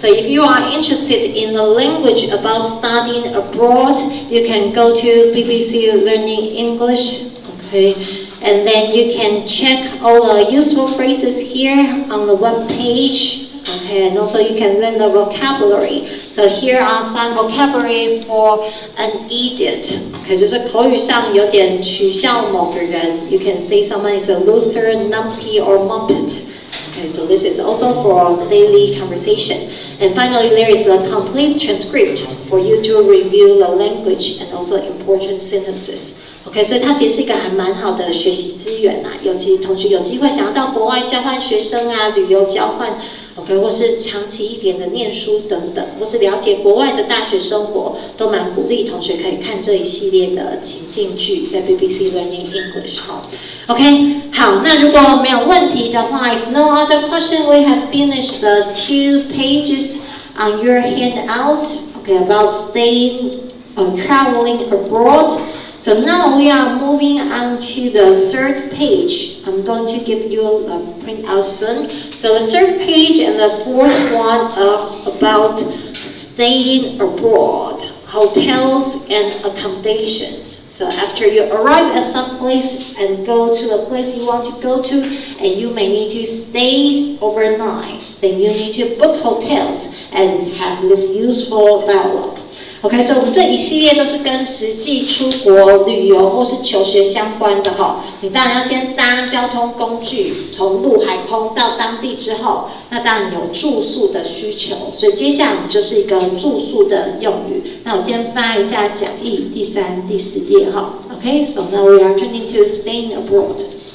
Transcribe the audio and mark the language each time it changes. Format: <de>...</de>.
<en>So if you are interested in the language about studying abroad, you can go to BBC Learning English, okay, and then you can check all the useful phrases here on the web page. Okay, and also you can learn the vocabulary. So here are some vocabulary for an idiot.</en> <zh>Okay, 就是口语上有点取笑某个人。</zh> <en>You can say someone is a loser, numpty, or muppet. Okay, so this is also for daily conversation. And finally, there is a complete transcript for you to review the language and also important sentences.</en> <zh>OK， 所以它其实是一个还蛮好的学习资源啊，尤其同学有机会想要到国外交换学生啊、旅游交换 ，OK， 或是长期一点的念书等等，或是了解国外的大学生活，都蛮鼓励同学可以看这一系列的情境剧，在 BBC Learning English 好 ，OK， 好，那如果没有问题的话 ，</zh> <en>if no other question, we have finished the 2 pages on your handouts, OK, about staying, traveling abroad. So now we are moving on to the 3rd page. I'm going to give you a printout soon. So the 3rd page and the 4th one are about staying abroad, hotels and accommodations. So after you arrive at some place and go to the place you want to go to, and you may need to stay overnight, then you need to book hotels and have this useful dialogue.OK，</en> <zh>所以我们这一系列都是跟实际出国旅游或是求学相关的哈。你当然要先搭交通工具，从陆海空到当地之后，那当然有住宿的需求，所以接下来我们就是一个住宿的用语。那我先翻一下讲义第3、第4页哈。</zh> <en>OK， so now we are turning to staying abroad。</en>